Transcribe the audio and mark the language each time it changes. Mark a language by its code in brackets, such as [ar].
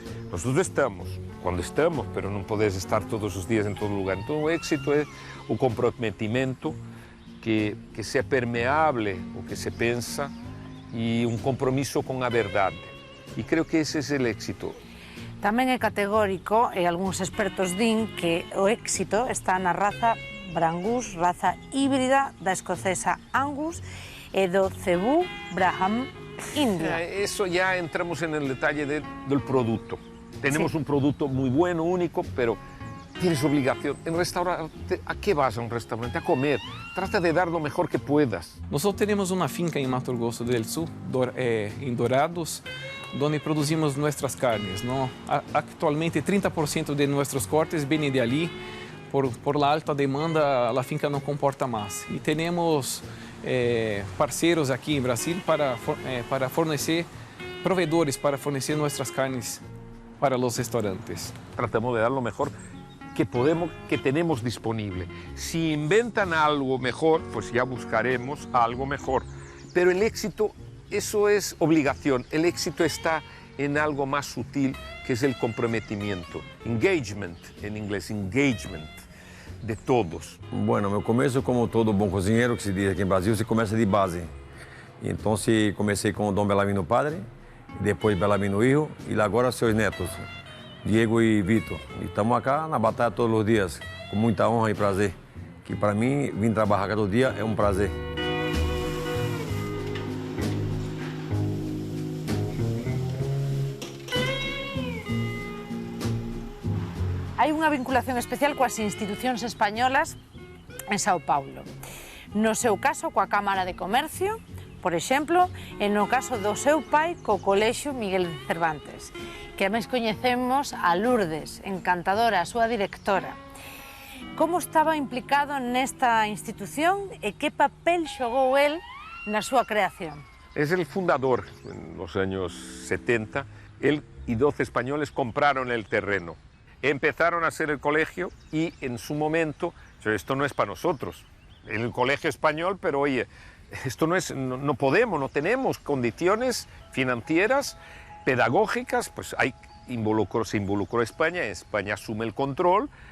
[es] Nosotros estamos, cuando estamos, pero no podés estar todos los días en todo lugar. Entonces, el éxito es el comprometimiento, que sea permeable o que se pensa, y un compromiso con la verdad. Y creo que ese es el éxito. [gl] Tamén é categórico, e algúns expertos din que o éxito está na raza Brangus, raza híbrida da escocesa Angus e do Cebú Brahman India. [es] Eso ya entramos en el detalle del producto. Tenemos un producto muy bueno, único, pero tienes obligación. En restaurante, ¿a qué vas a un restaurante? A comer. Trata de dar lo mejor que puedas. Nosotros tenemos una finca en Mato Grosso del Sul, en Dorados, donde producimos nuestras carnes, ¿no? Actualmente 30% de nuestros cortes vienen de allí. Por la alta demanda, la finca no comporta más. Y tenemos [pt] parceiros [es] aquí en Brasil [pt] para fornecer, [es] proveedores para fornecer nuestras carnes para los restaurantes. Tratamos de dar lo mejor que tenemos disponible. Si inventan algo mejor, pues ya buscaremos algo mejor. Pero el éxito eso es obligación. El éxito está en algo más sutil, que es el comprometimiento. Engagement, en inglés, engagement de todos. [pt] Bueno, meu começo, como todo bom cozinheiro, que se diz aqui em Brasil, se começa de base. Então, comecei com o Dom Belarmino Padre, depois Belarmino Hijo, e agora seus netos, Diego e Vitor. E estamos acá na batalha todos os dias, com muita honra e prazer. Que para mim, vir trabalhar cada dia é um prazer. [gl] Hai unha vinculación especial coas institucións españolas en Sao Paulo. No seu caso, coa Cámara de Comercio, por exemplo, e no caso do seu pai, co Colexio Miguel de Cervantes, que ademais coñecemos a Lourdes, encantadora, a súa directora. Como estaba implicado nesta institución e que papel xogou el na súa creación? [es] Es el fundador. En los años 70, él y 12 españoles compraron el terreno. Empezaron a hacer el colegio y en su momento, esto no es para nosotros, el colegio español, pero oye, esto no es, no podemos, no tenemos condiciones financieras, pedagógicas, pues se involucró España, España asume el control,